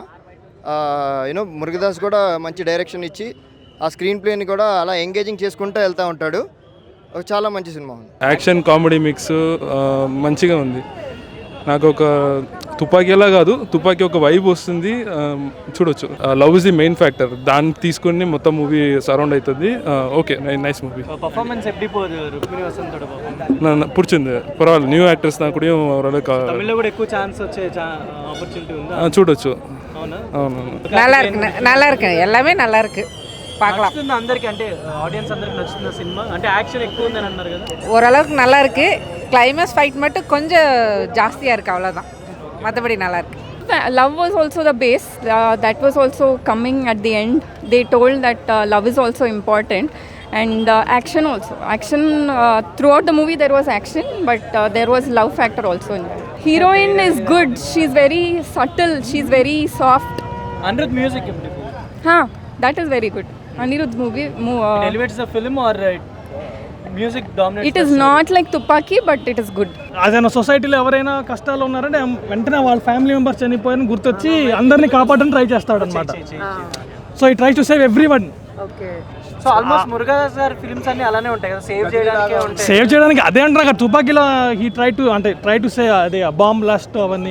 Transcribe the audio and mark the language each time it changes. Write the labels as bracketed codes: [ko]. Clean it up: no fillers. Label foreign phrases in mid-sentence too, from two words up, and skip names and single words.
[te] యూనో మురుగదాస్ కూడా మంచి డైరెక్షన్ ఇచ్చి ఆ స్క్రీన్ ప్లేని కూడా అలా ఎంగేజింగ్ చేసుకుంటూ వెళ్తూ ఉంటాడు. చాలా మంచి సినిమా ఉంది. [en] action comedy mix [te] మంచిగా ఉంది. నాకు ఒక తుపాకీలా కాదు, తుపాకీ ఒక వైబ్ వస్తుంది, చూడొచ్చు. [en] love is the main factor, [te] దాన్ని తీసుకుని మొత్తం [en] movie surround అవుతుంది. okay, nice movie. [ta] பிடிச்சிருந்து பரவாயில்ல. [en] new actors [ta] தான் கூடயும் ஓரளவுக்கு చూడొచ్చు. நல்லா இருக்கு, எல்லாமே நல்லா இருக்கு, பார்க்கலாம். ஓரளவுக்கு நல்லா இருக்கு. [en] climax fight [ta] மட்டும் கொஞ்சம் ஜாஸ்தியாக இருக்குது அவ்வளோதான், மற்றபடி நல்லா இருக்கு. [en] Love was also the base. That was also coming at the end. They told that love is also important. And action also. Action, throughout the movie there was action, but there was love factor also in that. Heroine is good. She's very subtle. She's very soft. Anirudh music. That is very good. Anirudh movie. It elevates the film or music dominates. It is not like Tupaki, but it is good. [te] అదేనా సొసైటీలో ఎవరైనా కష్టాలు ఉన్నారంటే వెంటనే వాళ్ళ [en] family members [te] చనిపోయిన గుర్తొచ్చి అందరినీ కాపాడడానికి ట్రై చేస్తాడు అనమాట. [en] సో ఈ try to save everyone. okay, so almost [te] మురుగదాస్ గారి ఫిల్మ్స్ అన్ని అలానే ఉంటాయి కదా, సేవ్ చేయడానికి. అదే అంటారు తుపాకీలో [en] he try to say [te] అదే [en] bomb blast [te] అవన్నీ.